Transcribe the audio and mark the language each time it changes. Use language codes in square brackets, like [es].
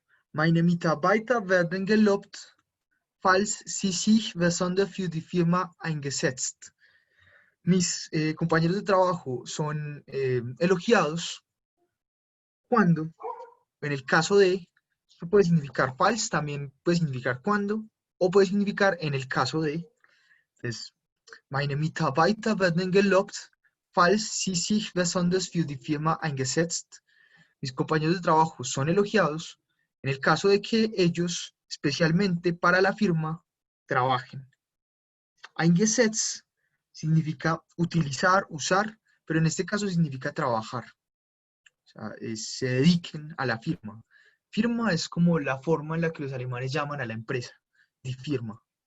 [de] Meine Mitarbeiter werden gelobt, falls sie sich besonders für die Firma eingesetzt. [es] Mis compañeros de trabajo son elogiados cuando, en el caso de, esto puede significar false, también puede significar cuando, o puede significar en el caso de. Entonces, [de] meine Mitarbeiter werden gelobt, falls sie sich besonders für die Firma eingesetzt. [es] Mis compañeros de trabajo son elogiados en el caso de que ellos, especialmente para la firma, trabajen. Eingesetzt significa utilizar, usar, pero en este caso significa trabajar. O sea, se dediquen a la firma. Firma es como la forma en la que los alemanes llaman a la empresa, die Firma.